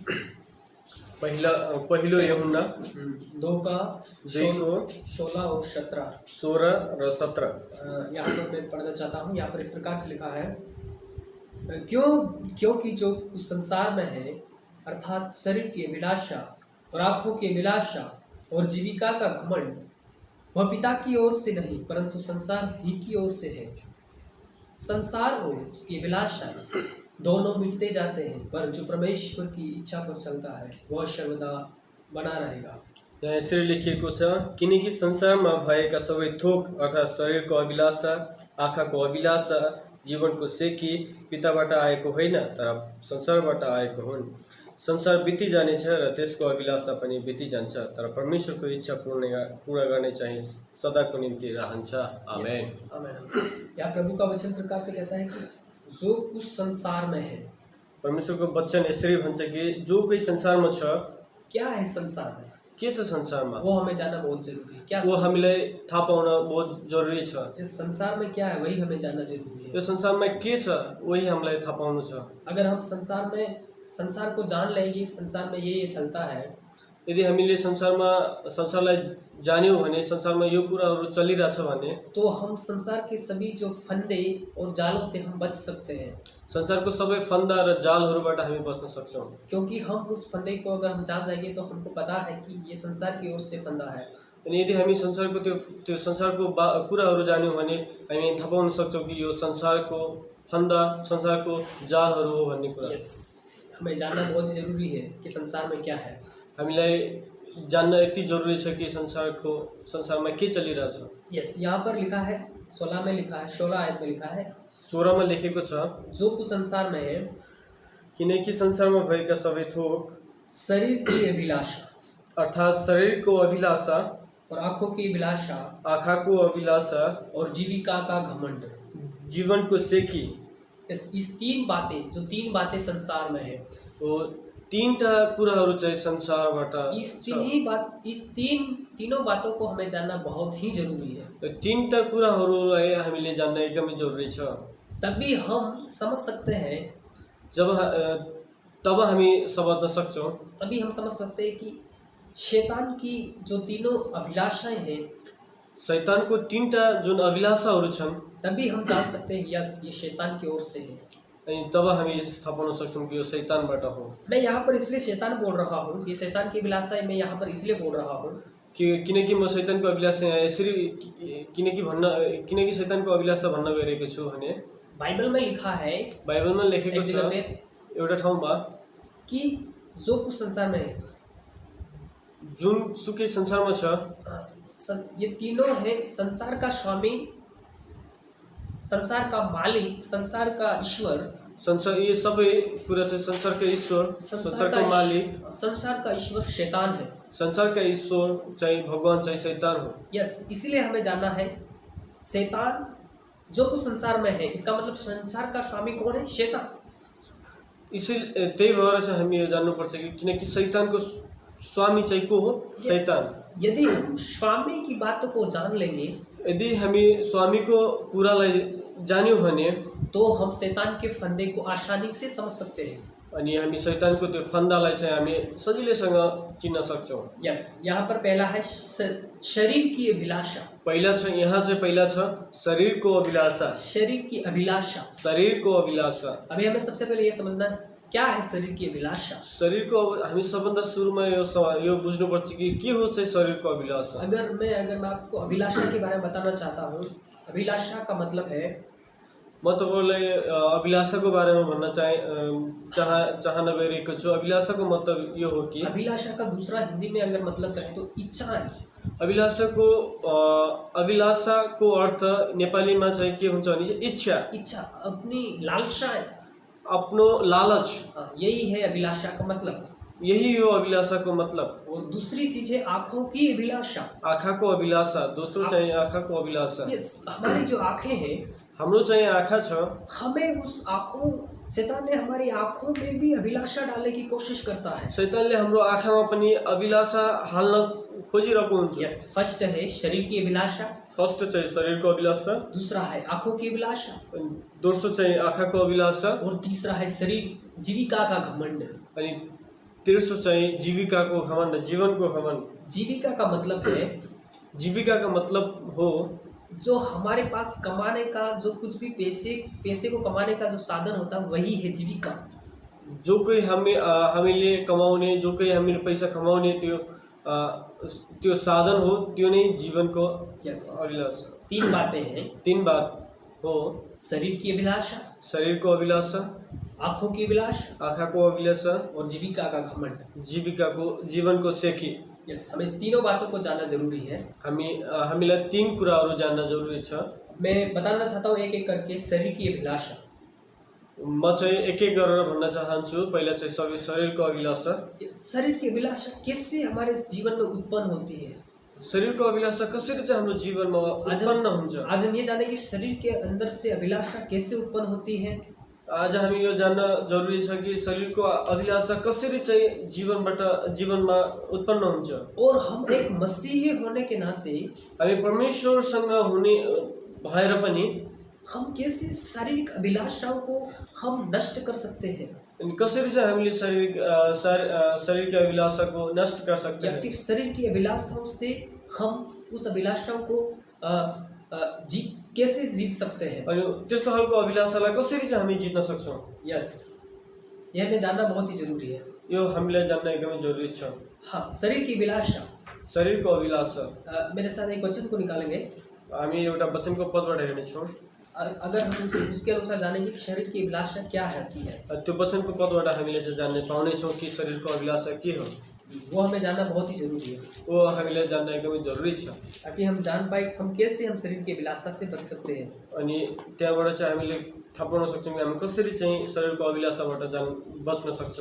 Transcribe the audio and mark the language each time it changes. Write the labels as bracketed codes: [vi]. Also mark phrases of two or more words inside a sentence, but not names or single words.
[ne] पहिलो यूहन्ना [hi] 2 का 16 और 17 [ne] र 17 [hi] यहाँ पर मैं पढ़ना चाहता हूँ। यहाँ पर इस प्रकार से लिखा है, क्योंकि जो कुछ संसार में है, अर्थात शरीर की अभिलाषा और आँखों की अभिलाषा और जीविका का घमंड, वह पिता की ओर से नहीं परंतु संसार ही की ओर से है। संसार और उसकी अभिलाषा दोनों मिटते जाते हैं, पर जो परमेश्वर की इच्छा पर चलता है वह सर्वदा बना रहेगा। [ne] यहाँ यसरी लेखिएको छ, किनकि संसारमा भएका सबै थोक अर्थात् शरीरको अभिलाषा, आँखाको अभिलाषा, जीवनको सेकी पिताबाट आएको होइन तर संसारबाट आएको हुन्। संसार बिति जानेछ र त्यसको अभिलाषा पनि बिति जान्छ, तर परमेश्वरको इच्छा पूरा गर्ने चाहिँ सदाको निम्ति रहन्छ। आमेन। आमेन। [hi] या प्रभु का वचन प्रकार से कहता है कि जो कुछ संसार में है, [ne] परमेश्वरको वचन यसरी भन्छ कि जो कोही संसारमा छ, [hi] क्या है संसार में, [ne] के छ संसारमा, [hi] वो हमें जानना बहुत जरूरी है। क्या [ne] वो हामीलाई थाहा पाउन बहुत जरुरी छ। [hi] इस संसार में क्या है वही हमें जानना जरूरी है। [ne] यो संसारमा के छ वही हामीलाई थाहा पाउनु छ। [hi] अगर हम संसार को जान लेंगे, संसार में ये चलता है, [ne] यदि हामीले संसारलाई जान्यौँ भने, संसारमा यो कुराहरू चलिरहेछ भने, [hi] तो हम संसार के सभी जो फंदे और जालों से हम बच सकते हैं। [ne] संसारको सबै फन्दा र जालहरूबाट हामी बच्न सक्छौँ। [hi] क्योंकि हम उस फंदे को अगर हम जान जाएंगे तो हमको पता है कि ये संसार की ओर से फंदा है। [ne] अनि यदि हामी संसारको त्यो संसारको कुराहरू जान्यौँ भने हामी थाहा पाउन सक्छौँ कि यो संसारको फन्दा, संसारको जालहरू हो भन्ने कुरा। [hi] हमें जानना बहुत जरूरी है कि संसार में क्या है। [ne] हामीलाई जान्न यति जरुरी छ कि संसारमा के चलिरहेछ। [hi] यहाँ पर लिखा है 16 में लिखा है, 16 आयत में लिखा है, [ne] 16 मा लेखेको छ, [hi] जो कुछ संसार में है, [ne] किनकि संसारमा भएका सबै थोक [hi] शरीर की अभिलाषा [ne] अर्थात शरीरको अभिलाषा [hi] और आँखों की अभिलाषा, [ne] आँखाको अभिलाषा [hi] और जीविका का घमंड, [ne] जीवनको सेकी, [hi] इस तीन बातें संसार में है। [ne] वो तीनटा कुराहरू चाहिँ संसारबाट, [hi] इस तीनों बातों को हमें जानना बहुत ही जरूरी है। [ne] तीनटा कुराहरूलाई हामीले जान्न एकदमै जरुरी छ। [hi] तभी हम समझ सकते हैं, [ne] तब हामी समझ्न सक्छौँ। [hi] तभी हम समझ सकते हैं कि शैतान की जो तीनों अभिलाषाएं हैं, [ne] शैतानको तीनटा जुन अभिलाषाहरू छन्, [hi] तभी हम जान सकते हैं यस ये शैतान की ओर से है। [ne] अनि तब हामी थाहा पाउन सक्छौँ कि यो शैतानबाट हो। [hi] मैं यहाँ पर इसलिए शैतान बोल रहा हूँ, ये शैतान की अभिलाषा है, मैं यहाँ पर इसलिए बोल रहा हूँ [ne] किनकि म शैतानको अभिलाषा यहाँ यसरी किनकि शैतानको अभिलाषा भन्न गइरहेको छु भने [hi] बाइबल में लिखा है [ne] बाइबलमा लेखेको [hi] एक [ne] छ [hi] जगह पे [ne] एउटा ठाउँमा [hi] कि जो कुछ संसार में है, [ne] जुनसुकै संसारमा छ, [hi] ये तीनों है संसार का स्वामी, संसार का मालिक, संसार का ईश्वर, [ne] संसार ये सबै कुरा चाहिँ संसारका ईश्वर, संसारको मालिक, [hi] संसार का ईश्वर शैतान है। [ne] संसारका ईश्वर चाहिँ भगवान चाहिँ शैतान हो। [hi] यस, इसीलिए हमें जानना है शैतान जो कुछ संसार में है, इसका मतलब संसार का स्वामी कौन है? शैतान। [ne] त्यही भएर चाहिँ हामी यो जान्नुपर्छ कि किनकि शैतानको स्वामी चाहिँ को हो? शैतान। [hi] यदि हम स्वामी की बातों को जान लेंगे, [ne] यदि हामी स्वामीको कुरालाई जान्यौँ भने [hi] तो हम शैतान के फंदे को आसानी से समझ सकते हैं। [ne] अनि हामी शैतानको त्यो फन्दालाई चाहिँ हामी सजिलैसँग चिन्न सक्छौँ। [hi] यस, यहाँ पर पहला है शरीर की अभिलाषा। [ne] पहिला छ शरीरको अभिलाषा। [hi] शरीर की अभिलाषा, [ne] शरीरको अभिलाषा। [hi] अभी हमें सबसे पहले ये समझना है क्या है शरीर की अभिलाषा। [ne] शरीरको हामी सबभन्दा सुरुमा यो बुझ्नुपर्छ कि के हो चाहिँ शरीरको अभिलाषा। [hi] अगर मैं आपको अभिलाषा के बारे में बताना चाहता हूँ, अभिलाषा का मतलब है, [ne] म तपाईलाई अभिलाषाको बारेमा भन्न चाहन गइरहेको छु। अभिलाषाको मतलब यो हो कि [hi] अभिलाषा का दूसरा हिंदी में अगर मतलब कहें तो इच्छा है। [ne] अभिलाषाको अर्थ नेपालीमा चाहिँ के हुन्छ भने इच्छा, [hi] अपनी लालसा है, [ne] आफ्नो लालच, [hi] यही है अभिलाषा का मतलब। [ne] यही हो अभिलाषाको मतलब। [hi] और दूसरी चीज है आँखों की अभिलाषा। [ne] आँखाको अभिलाषा, दोस्रो चाहिँ आँखाको अभिलाषा। [hi] हमारी जो आँखें हैं, [ne] हाम्रो चाहिँ आँखा छ, [hi] हमें उस आँखों, शैतान ने हमारी आँखों में भी अभिलाषा डालने की कोशिश करता है। [ne] शैतानले हाम्रो आँखामा पनि अभिलाषा हाल्न खोजिरहेको हुन्छ। [hi] यस, फर्स्ट है शरीर की अभिलाषा, [ne] फर्स्ट चाहिँ शरीरको अभिलाषा, [hi] दूसरा है आँखों की अभिलाषा, [ne] दोस्रो चाहिँ आँखाको अभिलाषा, [hi] और तीसरा है शरीर जीविका का घमंड। [ne] अनि तेस्रो चाहिँ जीविकाको घमण्ड, जीवनको घमण्ड। [hi] जीविका का मतलब है, [ne] जीविका का मतलब हो [hi] जो हमारे पास कमाने का, जो कुछ भी पैसे को कमाने का जो साधन होता है, वही है जीविका। [ne] जो कोही हामीले कमाउने, जो कोही हामीले पैसा कमाउने त्यो साधन हो, त्यो नै जीवनको अभिलाषा। [hi] तीन बातें हैं। [ne] तीन बात हो, [hi] शरीर की अभिलाषा, [ne] शरीरको अभिलाषा, [hi] आँखों की अभिलाषा, [ne] आँखाको अभिलाषा, [hi] और जीविका का घमंड, [ne] जीवनको सेकी। [hi] यस, हमें तीनों बातों को जानना जरूरी है। [ne] हामीलाई तीन कुराहरू जान्न जरुरी छ। [hi] मैं बताना चाहता हूँ एक एक करके शरीर की अभिलाषा। [ne] म चाहिँ एक एक गरेर भन्न चाहन्छु। पहिला चाहिँ सबै शरीरको अभिलाषा। [hi] शरीर की अभिलाषा कैसे हमारे जीवन में उत्पन्न होती है? [ne] शरीरको अभिलाषा कसरी चाहिँ हाम्रो जीवनमा उत्पन्न हुन्छ? [hi] आज हम ये जाने कि शरीर के अंदर से अभिलाषा कैसे उत्पन्न होती है। [ne] आज हामी यो जान्न जरुरी छ कि शरीरको अभिलाषा कसरी चाहिँ जीवनमा उत्पन्न हुन्छ। [hi] और हम एक मसीही होने के नाते [ne] हामी परमेश्वरसँग हुने भएर पनि [hi] हम कैसे शारीरिक अभिलाषाओं को हम नष्ट कर सकते हैं? [ne] अनि कसरी चाहिँ हामीले शरीरको अभिलाषाको नष्ट [hi] कर सकते हैं? या फिर शरीर की अभिलाषाओं से हम उस अभिलाषाओं को कैसे जीत सकते हैं? [ne] अनि त्यस्तो खालको अभिलाषालाई कसरी चाहिँ हामी जित्न सक्छौं? [hi] यस, यह हमें जानना बहुत ही जरूरी है। [ne] यो हामीलाई जान्न एकदमै जरुरी छ। [hi] हाँ, शरीर की अभिलाषा, [ne] शरीरको अभिलाषा। [hi] मेरे साथ एक वचन को निकालेंगे। [ne] हामी एउटा वचनको पदबाट हेर्नेछौँ। [hi] अगर हम उसके अनुसार जानेंगे कि शरीर की अभिलाषा क्या है, [ne] त्यो वचनको पदबाट हामीले चाहिँ जान्ने पाउनेछौँ कि शरीरको अभिलाषा के हो। [hi] वो हमें जानना बहुत ही जरूरी है। [ne] वो हामीलाई जान्न एकदमै जरुरी छ, [hi] ताकि हम जान पाए हम कैसे हम शरीर की अभिलाषा से बच सकते हैं। [ne] अनि त्यहाँबाट चाहिँ हामीले थाहा पाउन सक्छौँ कि हामी कसरी चाहिँ शरीरको अभिलाषाबाट बच्न सक्छौँ।